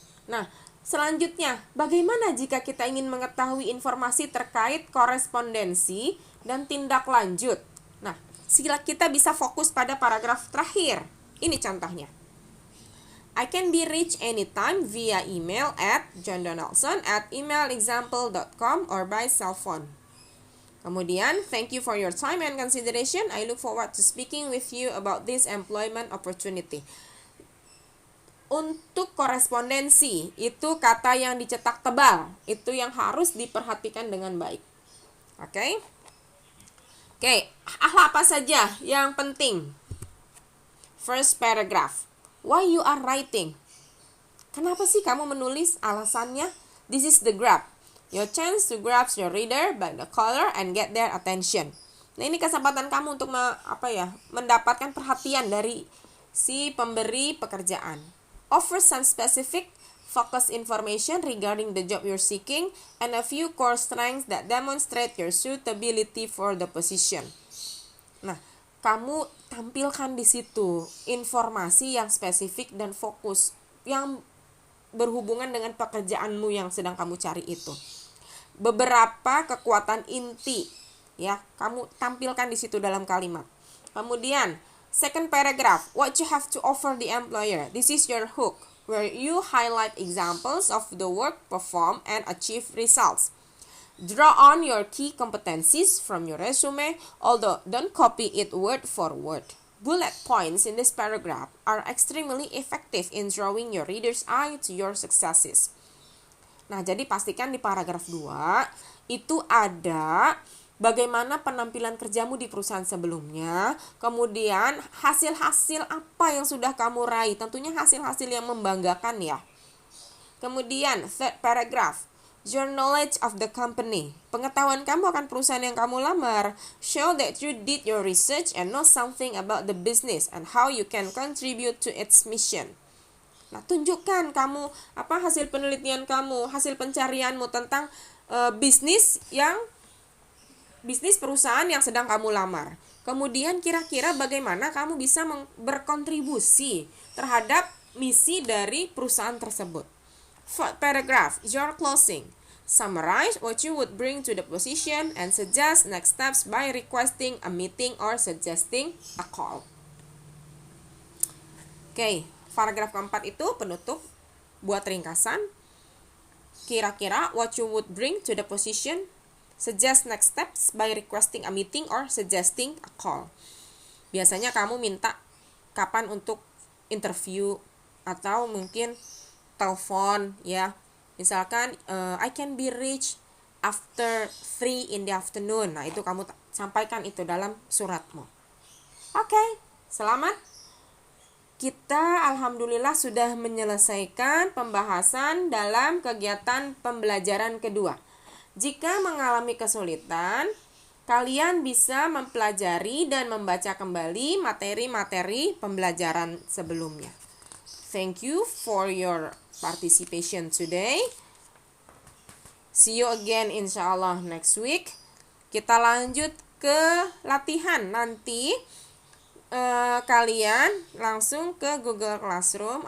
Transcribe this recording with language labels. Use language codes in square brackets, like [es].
[id] Nah, selanjutnya, bagaimana jika kita ingin mengetahui informasi terkait korespondensi dan tindak lanjut? Nah, kita bisa fokus pada paragraf terakhir. Ini contohnya. [en] I can be reached anytime via email at johndonaldson@emailexample.com or by cell phone. Kemudian, thank you for your time and consideration. I look forward to speaking with you about this employment opportunity. [id] Untuk korespondensi, itu kata yang dicetak tebal. Itu yang harus diperhatikan dengan baik. Oke, apa saja yang penting? [en] First paragraph. Why you are writing? [id] Kenapa sih kamu menulis? [en] Alasannya, this is the grab. Your chance to grab your reader by the collar and get their attention. [id] Nah, ini kesempatan kamu untuk mendapatkan perhatian dari si pemberi pekerjaan. [en] Offer some specific focus information regarding the job you're seeking and a few core strengths that demonstrate your suitability for the position. [id] Nah, kamu tampilkan di situ informasi yang spesifik dan fokus yang berhubungan dengan pekerjaanmu yang sedang kamu cari itu. beberapa kekuatan inti, ya. Kamu tampilkan di situ dalam kalimat. [en] Kemudian, second paragraph, what you have to offer the employer. This is your hook, where you highlight examples of the work performed and achieve results. Draw on your key competencies from your resume, although don't copy it word for word. Bullet points in this paragraph are extremely effective in drawing your reader's eye to your successes. [id] Nah, jadi pastikan di paragraf 2 itu ada bagaimana penampilan kerjamu di perusahaan sebelumnya, kemudian hasil-hasil apa yang sudah kamu raih, tentunya hasil-hasil yang membanggakan ya. [en] Kemudian third paragraph, your knowledge of the company. [id] Pengetahuan kamu akan perusahaan yang kamu lamar. [en] Show that you did your research and know something about the business and how you can contribute to its mission. [id] Nah, tunjukkan kamu hasil penelitian kamu, hasil pencarianmu tentang bisnis perusahaan yang sedang kamu lamar. Kemudian kira-kira bagaimana kamu bisa berkontribusi terhadap misi dari perusahaan tersebut. [en] Fourth paragraph, your closing. Summarize what you would bring to the position and suggest next steps by requesting a meeting or suggesting a call. [id] Oke, paragraf keempat itu penutup, buat ringkasan. [en] Kira-kira what you would bring to the position, suggest next steps by requesting a meeting or suggesting a call. [id] Biasanya kamu minta kapan untuk interview atau mungkin telepon ya. [en] Misalkan I can be reached after 3 in the afternoon. [id] Nah, itu kamu sampaikan itu dalam suratmu. Oke, selamat. Kita alhamdulillah sudah menyelesaikan pembahasan dalam kegiatan pembelajaran kedua. Jika mengalami kesulitan, kalian bisa mempelajari dan membaca kembali materi-materi pembelajaran sebelumnya. [en] Thank you for your participation today. See you again insyaallah next week. [id] Kita lanjut ke latihan. Nanti kalian langsung ke Google Classroom.